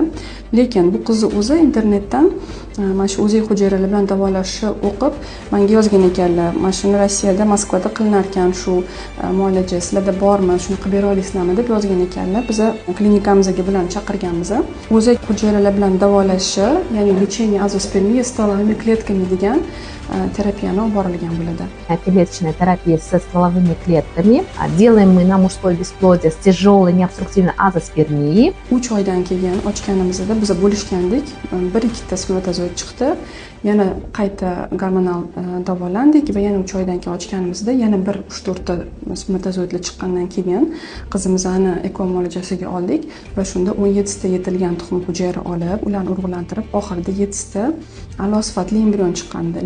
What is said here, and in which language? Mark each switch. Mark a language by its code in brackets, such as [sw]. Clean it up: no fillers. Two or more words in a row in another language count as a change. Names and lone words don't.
[uz] Lekin bu qizni o'zi internetdan mana shu o'zak hujayralar bilan davolashni o'qib menga yozgan ekanlar. Mana shuni Rossiyada, Moskvada qilinar ekan, shu muolaja sizlarda bormi, shuni qilib bera olasizlarmi deb yozgan ekanlar. Biz klinikamizga bilan chaqirganmiz. O'zak hujayralar bilan davolashni, ya'ni [ru] лечение азоспермия стволовыми клетками [uz] degan терапияны olib borilgan bo'ladi. [ru] Клеточная терапия со стволовыми клетками. Делаем мы на мужское бесплодие с тяжелой необструктивной азоспермией. [uz] 3 oydan keyin ochganimizda biz bo'lishgandik. 1-2 ta spermatozoid chiqdi. Yana qayta gormonal davolandik va yana 3 oydan keyin ochganimizda yana 3-4 ta spermatozoidlar chiqqandan keyin qizimizni eko muolajasiga oldik va shunda 17 ta yetilgan tuxum hujayra olib, ularni urug'lantirib, oxirida 7 ta a'lo sifatli embrion chiqqandi.